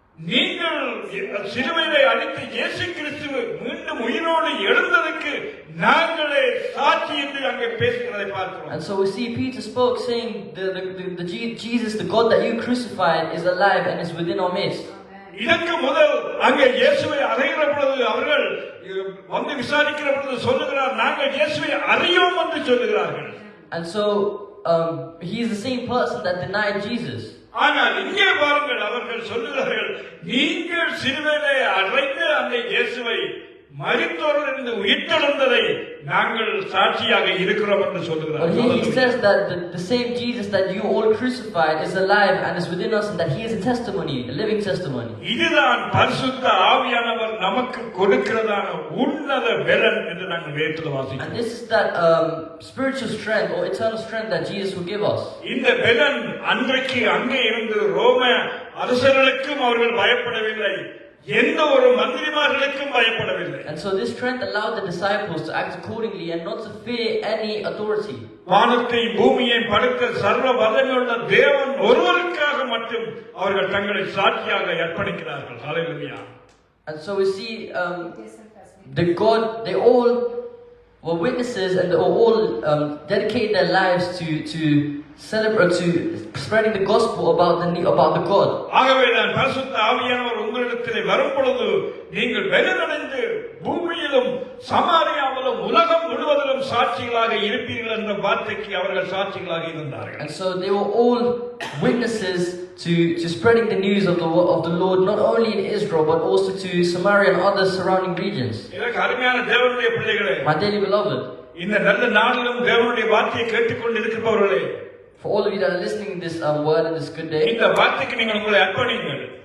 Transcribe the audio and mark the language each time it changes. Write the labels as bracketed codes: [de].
[ta] நீங்கள் சிலுவையிலே அடித்த இயேசு கிறிஸ்து மீண்டும் உயிரோடு எழுந்ததற்கு நாங்களே சாட்சி என்று அங்கே பேசுகிறதை பார்க்கிறோம். [en] And so we see Peter spoke saying the Jesus, the God that you crucified, is alive and is within our midst. [ta] இதற்கு முதல் அங்கே இயேசுவை அறைகிற பொழுது அவர்கள் வந்து விசாரிக்கிற பொழுது சொல்லுகிறார், நாங்கள் இயேசுவை அறியோம் என்று சொல்லுகிறார்கள். [en] And so he is the same person that denied Jesus. [ta] ஆனால் இங்கே பாருங்கள், அவர்கள் சொல்லுகிறார்கள், நீங்கள் சிலுவையிலே அறைந்து அந்த இயேசுவை மரித்தோரிலிருந்து உயிர்த்தெழுந்ததை நாங்கள் சாட்சியாக இருக்கிறோம் என்று சொல்லுகிறார். [en] But here he says that the same Jesus that you all crucified is alive and is within us, and that He is a testimony, a living testimony. [ta] இதுதான் பரிசுத்த ஆவியானவர் நமக்கு கொடுக்கிறதான உன்னத பலன் என்று நாங்கள் வேதத்தில் வாசிக்கிறோம். [en] And this is that spiritual strength or eternal strength that Jesus will give us. [ta] இந்த பலன் அன்றைக்கு அங்கே இருந்து ரோம அரசர்களுக்கும் அவர்கள் பயப்படவில்லை, எந்த ஒரு மந்திரிமார்களுக்கும் பயப்படவில்லை. [en] And so this strength allowed the disciples to act accordingly and not to fear any authority. [ta] வானத்தை பூமியை படைத்த சர்வ வல்லமையுள்ள தேவன் ஒருவருக்காக மட்டும் அவர்கள் தங்களை சாட்சியாக அர்ப்பணிக்கிறார்கள். ஹalleluya. [en] And so we see they all were witnesses, and they all dedicated their lives to celebrate, to spreading the gospel about the God. [ta] ஆகவே நான் பரிசுத்த ஆவியானவர் உங்களிடத்திலே வரும் பொழுது நீங்கள் பலனடைந்து பூமியிலும் சமாரியாவிலும் உலகம் முழுவதிலும் சாட்சிகளாக இருப்பீர்கள் என்ற வார்த்தைக்கு அவர்கள் சாட்சிகளாக இருந்தார்கள். [en] And so they were all witnesses to spreading the news of the Lord, not only in Israel but also to Samaria and other surrounding regions. [ta] எனக்கு அருமையான தேவனுடைய பிள்ளைகளே, [en] My dearly beloved, [ta] இந்த நல்ல நாளிலும் தேவனுடைய வார்த்தையை கேட்டுக்கொண்டு இருக்கிறவர்களே, [en] for all of you that are listening to this word in this good day, [ta] இந்த வார்த்தைக்கு நீங்கள் உங்களை அர்ப்பணிங்கள்.